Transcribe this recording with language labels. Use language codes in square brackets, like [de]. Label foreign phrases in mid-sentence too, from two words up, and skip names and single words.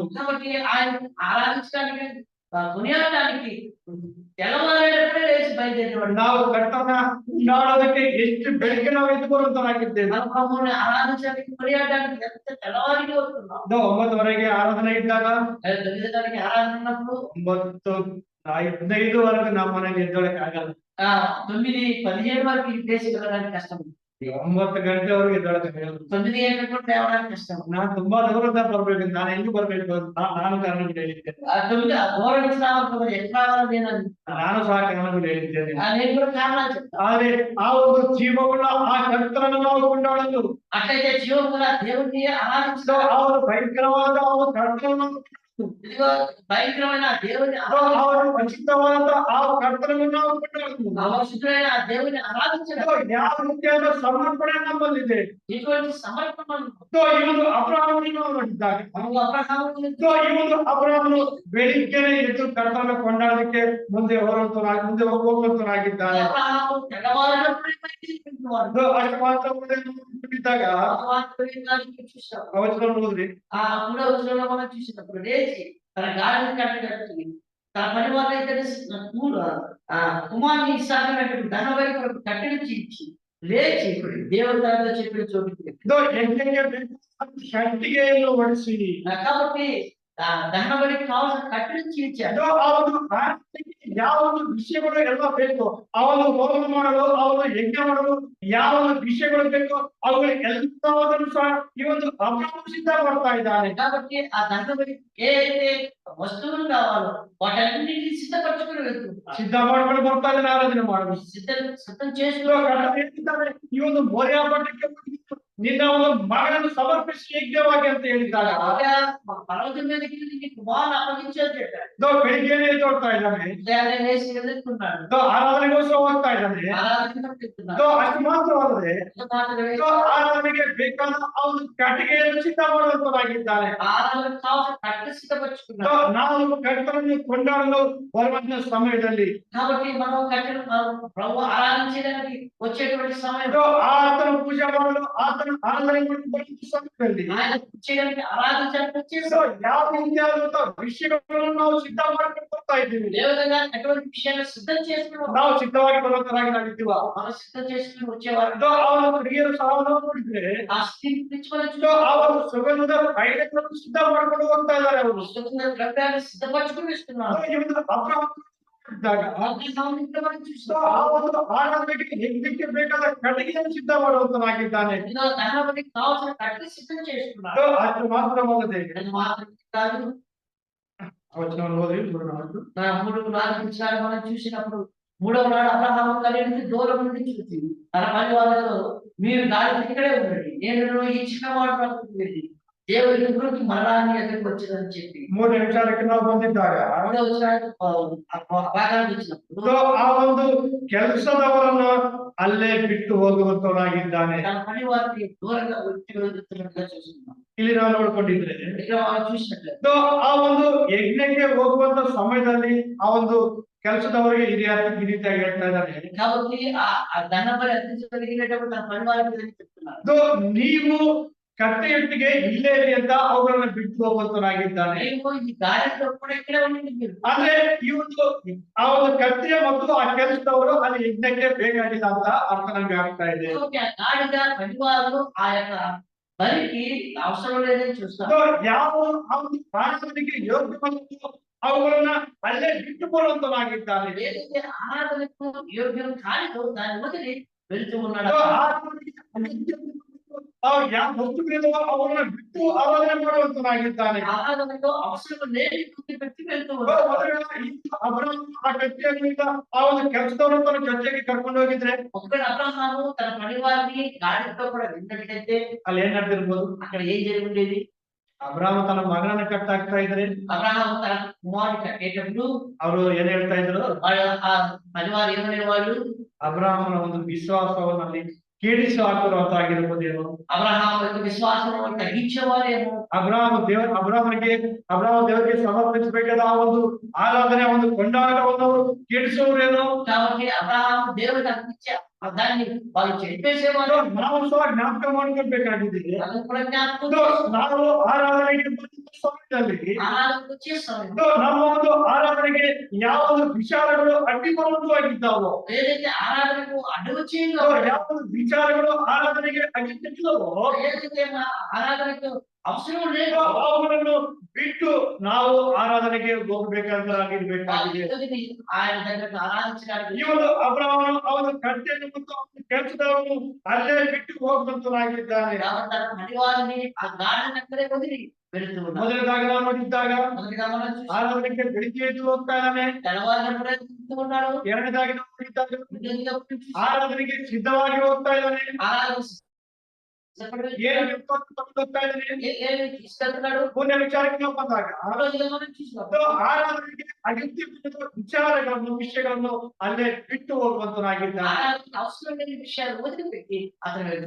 [te] కాబట్టి ఆయన ఆరాధించడానికి కొనియాడడానికి తెల్లవారేటప్పుడే లేచి బయలుదేరేవాడు. [kn] ನಾವು ಕರ್ತನ ಕೊಂಡಾಡೋದಕ್ಕೆ ಎಷ್ಟು ಬೆಳಿಗ್ಗೆ ನಾವು ಎದ್ದು ಬರುವಂತನಾಗಿದ್ದೇವೆ. [te] మన ప్రభువుని ఆరాధించడానికి కొనియాడడానికి ఎంత తెల్లవారికి వస్తున్నాం. [kn] 9:30ಗೆ ಆರಾಧನೆ ಇದ್ದಾಗ [te] 9 గంటలకి ఆరాధన ఉన్నప్పుడు 9:15 వరకు [kn] ನಮ್ಮ ಮನೆಯಲ್ಲಿ ಎದ್ದೊಳಕ್ಕೆ ಆಗಲ್ಲ. [te] 9:15 వరకు ఈ ప్లేస్ వెళ్ళడానికి కష్టం. [kn] 9 ಗಂಟೆವರೆಗೆ ಎದ್ದೊಳಕ್ಕೆ ಆಗಲ್ಲ. [te] 9 గంటలకు తేవడానికి కష్టం. [kn] ನಾನು ತುಂಬಾ ದೂರದಿಂದ ಬರ್ಬೇಕು, ನಾನು ಎಲ್ಲಿ ಬರ್ಬೇಕು ಅಂತ ನಾನು ಕಾರಣಗಳು ಹೇಳಿದ್ದೇನೆ. [te] 9 దూరం నుంచి రావాలి ఎట్లా రావాలి నేను [kn] ನಾನು ಸಹ ಕಾರಣಗಳು ಹೇಳಿದ್ದೇನೆ. [te] నేను కూడా కారణాలు చెప్తాను. [kn] ಆದ್ರೆ ಆ ಒಂದು ಜೀವವುಳ್ಳ ಆ ಕರ್ತನನ್ನು ನಾವು ಕೊಂಡಾಡಲು [te] అట్లయితే జీవం కూడా దేవుడిని ఆరాధించడం [kn] ಆ ಒಂದು ಭಯಂಕರವಾದ ಆ ಒಂದು ಕರ್ತನನ್ನು [te] ఇదిగో భయంకరమైన దేవుని [kn] ಅವರು ಪರಿಶುದ್ಧವಾದ ಆ ಕರ್ತನನ್ನು ನಾವು ಕೊಂಡಾಡಲು [te] అవసరమైన ఆ దేవుని ఆరాధించడం [kn] ಯಾವ ರೀತಿಯಾದ ಸಮರ್ಪಣೆ ನಮ್ಮಲ್ಲಿದೆ. [te] ఇటువంటి సమర్పణ [kn] ಈ ಒಂದು ಅಬ್ರಾಹ್ಮನನ್ನು ನಾವು ನೋಡಿದ್ದಾರೆ. ಈ ಒಂದು ಅಬ್ರಾಹ್ಮನು ಬೆಳಿಗ್ಗೆನೆ ಎದ್ದು ಕರ್ತನನ್ನು ಕೊಂಡಾಡಲಿಕ್ಕೆ ಮುಂದೆ ಹೋಗುವಂತನಾಗಿದ್ದಾನೆ. ಅಷ್ಟು ಮಾತ್ರ ಬಿದ್ದಾಗ ಅವಚನ ನೋಡ್ರಿ [te] ఆ 3వ వచనంలో మనం చూసినప్పుడు లేచి తన గాడిని కట్టి తన పని వాళ్ళ ఇద్దరు కుమార్ని ఇస్సాకుని ధనబలి కొరకు కట్టెలు చీల్చి లేచి దేవుడు తనతో చెప్పిన చోటుకి [kn] ಯಜ್ಞಕ್ಕೆ ಗಂಟಿಗೆಯನ್ನು ಹೊಡಿಸಿ [te] కాబట్టి దహన బలికి కావాల్సిన కట్టెలు చీల్చాడు. [kn] ಆ ಒಂದು ಆರಾಧನೆಗೆ ಯಾವ ಒಂದು ವಿಷಯಗಳು ಎಲ್ಲ ಬೇಕು, ಆ ಒಂದು ಹೋಮ ಮಾಡಲು, ಆ ಒಂದು ಯಜ್ಞ ಮಾಡಲು ಯಾವ ಒಂದು ವಿಷಯಗಳು ಬೇಕು ಅವುಗಳು ಎಲ್ಲವನ್ನೂ ಸಹ ಈ ಒಂದು ಅಬ್ರಹಾము ಸಿದ್ಧ ಮಾಡ್ತಾ ಇದ್ದಾನೆ. [te] కాబట్టి ఆ దహన బలికి ఏదైతే వస్తువులు కావాలో వాటన్నిటిని సిద్ధపరచుకుని వెళ్తున్నాడు. [kn] ಸಿದ್ಧ ಮಾಡ್ಕೊಂಡು ಬರ್ತಾ ಇದ್ದಾನೆ ಆರಾಧನೆ ಮಾಡಲು. [te] సిద్ధం [kn] ಇವಾಗ [te] చేసుకుని [kn] ಗಂಡ ಹೇಳ್ತಿದ್ದಾನೆ, ಈ ಒಂದು ಮೋರಿಯಾ ಬೆಟ್ಟಕ್ಕೆ ಬಂದಿದ್ದು ನಿನ್ನ ಒಂದು ಮಗನನ್ನು ಸಮರ್ಪಿಸಿ ಯಜ್ಞವಾಗಿ ಅಂತ ಹೇಳಿದಾಗ [te] పర్వతం మీదకి నీ కుమారుని అప్పగించని చెప్పాడు. [kn] ಬೆಳಿಗ್ಗೆನೆ ಎದ್ದೋಡ್ತಾ ಇದ್ದಾನೆ, [te] ఉదయాన్నే లేచి వెళ్తున్నాడు. [kn] ಆರಾಧನೆಗೋಸ್ಕರ ಹೋಗ್ತಾ ಇದ್ದಾನೆ. [te] ఆరాధనకు వెళ్తున్నాడు. [kn] ಅಷ್ಟು ಮಾತ್ರವಲ್ಲದೆ [te] అంత మాత్రమే [kn] ಆರಾಧನೆಗೆ ಬೇಕಾದ ಆ ಒಂದು ಕಟ್ಟಿಗೆಯನ್ನು ಸಿದ್ಧ ಮಾಡುವಂತನಾಗಿದ್ದಾನೆ. [te] ఆరాధనకు కావాల్సిన కట్టె సిద్ధపరచుకున్నాడు. [kn] ನಾವು ಕರ್ತನನ್ನು ಕೊಂಡಾಡಲು ಬರುವಂತ ಸಮಯದಲ್ಲಿ [te] కాబట్టి మనం కట్టెలు ప్రభు ఆరాధించడానికి వచ్చేటువంటి సమయం, [kn] ಆತನ ಪೂಜೆ ಮಾಡಲು ಆತನ ಆರಾಧನೆ ಮಾಡಲು ಬರುವಂತ ಸಮಯದಲ್ಲಿ [te] ఆయన చేయడానికి ఆరాధించడానికి వచ్చేసి [kn] ಯಾವ ರೀತಿಯಾದಂತಹ ವಿಷಯಗಳನ್ನು ನಾವು ಸಿದ್ಧ ಮಾಡ್ಕೊಂಡು ಬರ್ತಾ ಇದ್ದೀವಿ. [te] ఏ విధంగా అటువంటి విషయాన్ని సిద్ధం చేసుకుని [kn] ನಾವು ಸಿದ್ಧವಾಗಿ ಬರುವಂತರಾಗಿ ನಾವಿದ್ದೀವ. [te] మనం సిద్ధం చేసుకుని వచ్చేవారు. [kn] ಅವರ ಹುಡುಗಿಯರು ಸಹ ನಾವು ನೋಡಿದ್ರೆ [te] ఆ స్థితి నుంచి మనం [kn] ಅವರ ಸುಗಂಧದ ತೈಲಗಳನ್ನು ಸಿದ್ಧ ಮಾಡ್ಕೊಂಡು ಹೋಗ್ತಾ ಇದ್ದಾರೆ. ಅವರು [te] చూస్తున్న ద్రవ్యాన్ని సిద్ధపరచుకుని ఇస్తున్నారు. [kn] ಈ ಒಂದು ಅಬ್ರಹಾಮ ಇದ್ದಾಗ ಆ ಒಂದು ಆರಾಧನೆಗೆ ಯಜ್ಞಕ್ಕೆ ಬೇಕಾದ ಕಟ್ಟಿಗೆಯನ್ನು ಸಿದ್ಧ ಮಾಡುವಂತನಾಗಿದ್ದಾನೆ. [te] దహనబలికి కావాల్సిన కట్టె సిద్ధం చేసుకున్నాడు. [kn] ಅಷ್ಟು ಮಾತ್ರವಲ್ಲದೆ [te] అది మాత్రం కాదు, [kn] ವಚನವನ್ನು ಓದಿ ಮೂರನೇ [te] మూడు నాలుగు విషయాలు మనం చూసినప్పుడు మూడవ నాడు అబ్రహాము కలిగి దూరం నుండి చూసి తన పని వాళ్ళతో మీరు దాని ఇక్కడే ఉండండి, నేను ఈ చిన్నవాడు వెళ్ళి దేవుడి గురించి మరణాన్ని ఎదురుకు వచ్చిందని చెప్పి [kn] 3 ನಿಮಿಷಕ್ಕೆ ನಾವು ಬಂದಿದ್ದಾಗ [te] మూడవ భాగానికి వచ్చినప్పుడు [kn] ಆ ಒಂದು ಕೆಲಸದವರನ್ನು ಅಲ್ಲೇ ಬಿಟ್ಟು ಹೋಗುವಂತವನಾಗಿದ್ದಾನೆ. [te] తన పని వారికి దూరంగా వచ్చి వెళ్తున్నట్టుగా చూస్తున్నాం. [kn] ಇಲ್ಲಿ ನಾವು ನೋಡ್ಕೊಂಡಿದ್ರೆ [te] ఇక్కడ మనం చూసినట్లయితే [kn] ಆ ಒಂದು ಯಜ್ಞಕ್ಕೆ ಹೋಗುವಂತ ಸಮಯದಲ್ಲಿ ಆ ಒಂದು ಕೆಲಸದವರಿಗೆ ಈ ರೀತಿಯಾಗಿ ಹೇಳ್ತಾ ಇದ್ದಾನೆ, [te] కాబట్టి ఆ ధనబలి అర్పించగలిగినప్పుడు తన పని వారికి చెప్తున్నారు, [kn] ನೀವು ಕಟ್ಟೆಯೊಟ್ಟಿಗೆ ಇಲ್ಲೇ ಇರಿ ಅಂತ ಅವುಗಳನ್ನ ಬಿಟ್ಟು ಹೋಗುವಂತನಾಗಿದ್ದಾನೆ. ನೀವು ಈ [te] ಗಾಡಿలో ಕೂಡ ಇక్కడే ఉండండి మీరు. [kn] ಅಂದ್ರೆ ಈ ಒಂದು ಆ ಒಂದು ಕಟ್ಟೆ ಮತ್ತು ಆ ಕೆಲಸದವರು ಅಲ್ಲಿ ಯಜ್ಞಕ್ಕೆ ಬೇಕಾಗಿಲ್ಲ ಅಂತ ಅರ್ಥ ನಮ್ಗೆ ಆಗ್ತಾ ಇದೆ. [te] కాబట్టి ఆ గాడిద పనివారు ఆ యొక్క బలికి అవసరం లేదని చూస్తారు. [kn] ಯಾವ ಆ ಒಂದು ಪ್ರಾಣಗಳಿಗೆ ಯೋಗ್ಯವಾದ ಅವುಗಳನ್ನ ಅಲ್ಲೇ ಬಿಟ್ಟು ಬರುವಂತನಾಗಿದ್ದಾನೆ. [te] ఏదైతే ఆరాధనకు యోగ్యం కానిదో దాన్ని వదిలి వెళ్తూ ఉన్నాడు. [kn] ಯಾವ ವಸ್ತುಗಳಿಂದ ಅವುಗಳನ್ನ ಬಿಟ್ಟು ಆರಾಧನೆ ಮಾಡುವಂತನಾಗಿದ್ದಾನೆ. [te] ఆరాధనలో అవసరం లేని పెట్టి వెళ్తూ ఉన్నాడు. [kn] ಆ ಕಟ್ಟೆಯಿಂದ ಆ ಒಂದು ಕೆಲಸದವರನ್ನು ತನ್ನ ಚರ್ಚೆಗೆ ಕರ್ಕೊಂಡು ಹೋಗಿದ್ರೆ [te] ఒకవేళ అబ్రహాము తన పనివారిని గాడితో కూడా వెళ్ళినట్లయితే [kn] ಅಲ್ಲಿ ಏನ್ ನಡೆದಿರ್ಬೋದು? [te] అక్కడ ఏం జరిగి ఉండేది? [kn] ಅಬ್ರಾಹ್ಮ ತನ್ನ ಮಗನನ್ನ ಕಟ್ಟಾಕ್ತಾ ಇದ್ರೆ [te] అబ్రహాము తన కుమారుని కట్టేటప్పుడు [kn] ಅವರು ಏನ್ ಹೇಳ್ತಾ ಇದ್ರು? [te] వాళ్ళ ఆ పనివారు ఏమనే వాళ్ళు [kn] ಅಬ್ರಾಹ್ಮನ ಒಂದು ವಿಶ್ವಾಸವನ್ನಲ್ಲಿ ಕೇಳಿಸಿ ಹಾಕಿರುವಂತಾಗಿರ್ಬೋದೇನೋ. [te] అబ్రహాము యొక్క విశ్వాసం తగ్గించేవారేమో. [kn] ಅಬ್ರಾಹ್ಮ ದೇವರಿಗೆ ಸಮರ್ಪಿಸಬೇಕಾದ ಆ ಒಂದು ಆರಾಧನೆ ಆ ಒಂದು ಕೊಂಡಾಟವನ್ನು ಅವರು ಕೇಳಿಸುವವರೇನೋ. [te] కాబట్టి అబ్రహాము దేవుడికి అర్పించే దాన్ని వాళ్ళు చెప్పేసేవారు. [kn] ನಾವು ಸಹ ಜ್ಞಾಪಕ ಮಾಡ್ಕೊಳ್ಬೇಕಾಗಿದ್ದೀವಿ. [te] ಅದನ್ನು కూడా జ్ఞాపకం [kn] ನಾವು ಆರಾಧನೆಗೆ ಬಂದ ಸಮಯದಲ್ಲಿ [te] ఆరాధనకు వచ్చే సమయం [kn] ನಮ್ಮ ಒಂದು ಆರಾಧನೆಗೆ ಯಾವ ಒಂದು ವಿಚಾರಗಳು ಅಡ್ಡಿಬರುವಂತವಾಗಿದ್ದಾವೋ, [te] ఏదైతే ఆరాధనకు అడ్డు వచ్చేదో, [kn] ಯಾವ ಒಂದು ವಿಚಾರಗಳು ಆರಾಧನೆಗೆ ಅಡ್ಡಿಲ್ಲವೋ [te] ఏదైతే ఆరాధనకు అవసరం లేదు [kn] ಅವುಗಳನ್ನು ಬಿಟ್ಟು ನಾವು ಆರಾಧನೆಗೆ ಹೋಗಬೇಕಾಗಿರ್ಬೇಕಾಗಿದೆ. [te] ఆయన దగ్గరకు ఆరాధించడానికి [kn] ಈ ಒಂದು ಅಬ್ರಹಾಮನು ಅವನ ಕಟ್ಟೆಯನ್ನು ಮತ್ತು ಅವನ ಕೆಲಸದವನು ಅಲ್ಲೇ ಬಿಟ್ಟು ಹೋಗುವಂತನಾಗಿದ್ದಾನೆ. [te] తన పనివారిని ఆ గాడిద దగ్గరే వదిలి వెళుతూ ఉన్నాడు. [kn] ಮೊದಲದಾಗ ನಾವು ನೋಡಿದ್ದಾಗ [te] మొదటిగా మనం చూసి [kn] ಆರಾಧನೆಗೆ ಬೆಳಿಗ್ಗೆ ಎದ್ದು ಹೋಗ್ತಾ ಇದ್ದಾನೆ. [te] తెల్లవారున కూడా వెళ్తూ ఉన్నాడు. [kn] ಎರಡನೇದಾಗಿ ನಾವು ನೋಡಿದ್ದಾಗ [te] రెండోదిగా చూసి [kn] ಆರಾಧನೆಗೆ ಸಿದ್ಧವಾಗಿ ಹೋಗ್ತಾ ಇದ್ದಾನೆ. [te] ఆరాధన [kn] ಏನು ಹೋಗ್ತಾ ಇದ್ದಾನೆ. [te] ఏమి తీసుకెళ్తున్నాడు. [kn] ಮೂರನೇ ವಿಚಾರಕ್ಕೆ ನಾವು ಬಂದಾಗ [te] రెండోదిగా మనం చూసినప్పుడు [kn] ಆರಾಧನೆಗೆ ಅಗತ್ಯವಿಲ್ಲದ ವಿಚಾರಗಳನ್ನು ವಿಷಯಗಳನ್ನು ಅಲ್ಲೇ ಬಿಟ್ಟು ಹೋಗುವಂತನಾಗಿದ್ದಾನೆ. [te] ఆరాధనకు అవసరం లేని విషయాలు వదిలిపెట్టి అతను వెళ్తున్నాడు.